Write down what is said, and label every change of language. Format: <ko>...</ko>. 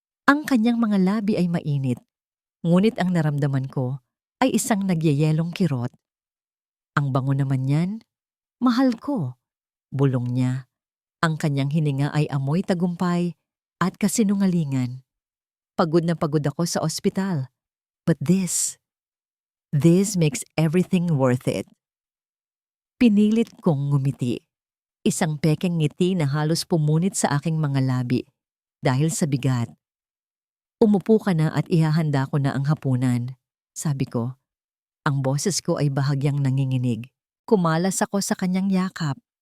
<tl>Ang kanyang mga labi ay mainit, ngunit ang naramdaman ko ay isang nagyayelong kirot. Ang bango naman niyan, mahal ko. Bulong niya. Ang kanyang hininga ay amoy tagumpay at kasinungalingan. Pagod na pagod ako sa ospital.</tl> <en>But this makes everything worth it.</en> <tl>Pinilit kong ngumiti. Isang pekeng ngiti na halos pumunit sa aking mga labi dahil sa bigat. Umupo ka na at ihahanda ko na ang hapunan, sabi ko. Ang boses ko ay bahagyang nanginginig. Kumalas ako sa kanyang yakap.</tl>